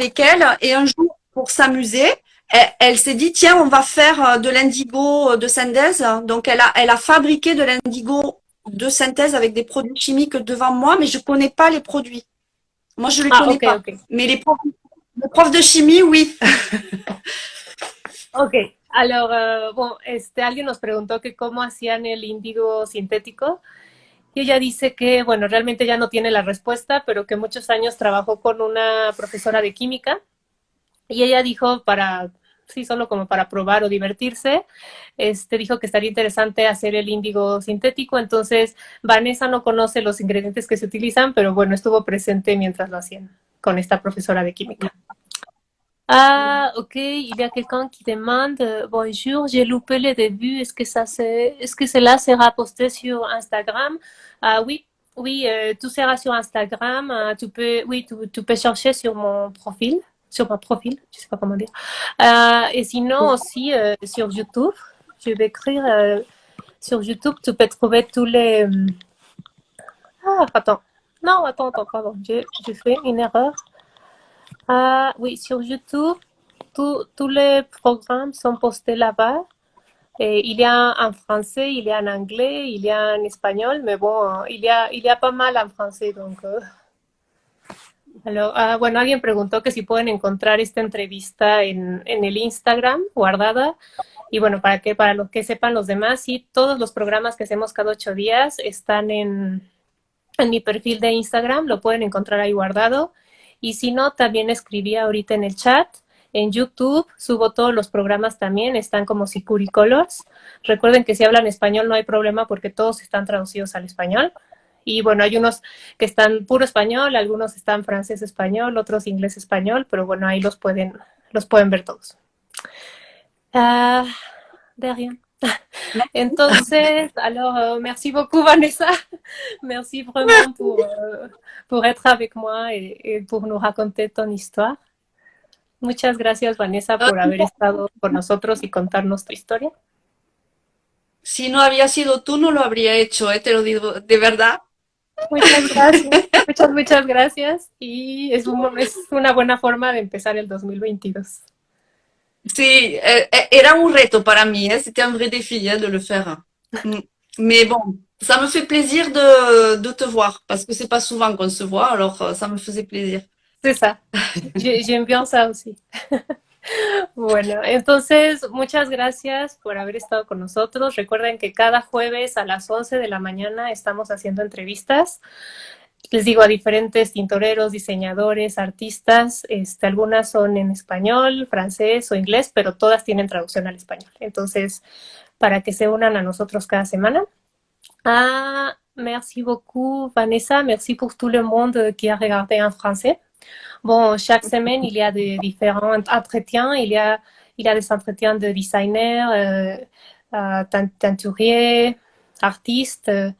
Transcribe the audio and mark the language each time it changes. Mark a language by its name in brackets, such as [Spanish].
[French] avec elle et un jour, pour s'amuser, elle s'est dit, tiens, on va faire de l'indigo de synthèse. Donc, elle a fabriqué de l'indigo de synthèse avec des produits chimiques devant moi, mais je connais pas les produits. Moi, je les Ah, connais ok, pas. ok. Mais les profs de chimie, oui. [Spanish] Ok, bueno, alguien nos preguntó que cómo hacían el índigo sintético y ella dice que, bueno, realmente ya no tiene la respuesta, pero que muchos años trabajó con una profesora de química y ella dijo sí, solo como para probar o divertirse, dijo que estaría interesante hacer el índigo sintético, entonces Vanessa no conoce los ingredientes que se utilizan, pero bueno, estuvo presente mientras lo hacían con esta profesora de química. [French] Ah, ok, il y a quelqu'un qui demande bonjour, j'ai loupé le début, est-ce que cela sera posté sur Instagram? Ah oui, oui, tout sera sur Instagram. Tu peux chercher sur mon profil, je sais pas comment dire. Et sinon aussi sur YouTube, je vais écrire sur YouTube, tu peux trouver tous les. Ah, attends, non, attends, pardon, j'ai fait une erreur. Ah oui, sur YouTube, tous les programmes sont postés là-bas. Et il y a en français, il y a en anglais, il y a en espagnol, mais bon, il y a pas mal en français. Donc, [Spanish] bueno, alguien preguntó que si pueden encontrar esta entrevista en el Instagram guardada. Y bueno, para los que sepan los demás, sí, todos los programas que hacemos cada 8 días están en mi perfil de Instagram, lo pueden encontrar ahí guardado. Y si no, también escribí ahorita en el chat. En YouTube subo todos los programas también, están como Sicuri Colors. Recuerden que si hablan español no hay problema porque todos están traducidos al español. Y bueno, hay unos que están puro español, algunos están francés-español, otros inglés-español, pero bueno, ahí los pueden ver todos. [French] De rien. [Spanish] Entonces, [French] merci beaucoup Vanessa. Merci vraiment pour être avec moi et pour nous raconter ton histoire. [Spanish] Muchas gracias Vanessa por haber estado con nosotros y contarnos tu historia. Si no había sido tú, no lo habría hecho, te lo digo de verdad. Muchas gracias. Muchas gracias. Y es una buena forma de empezar el 2022. Sí, era un reto para mí, [French] c'était un vrai défi de le faire. Mais bon, ça me fait plaisir de te voir, parce que c'est pas souvent qu'on se voit, alors ça me faisait plaisir. C'est ça. J'aime bien ça aussi. [Spanish] Bueno, entonces muchas gracias por haber estado con nosotros. Recuerden que cada jueves a las 11 de la mañana estamos haciendo entrevistas. Les digo a diferentes tintoreros, diseñadores, artistas. Algunas son en español, francés o inglés, pero todas tienen traducción al español. Entonces, para que se unan a nosotros cada semana. [French] Ah, merci beaucoup Vanessa. Merci pour tout le monde qui a regardé en français. Bon, chaque semaine, il y a des différents entretiens. Il y a des entretiens de designers, teinturiers, artistes.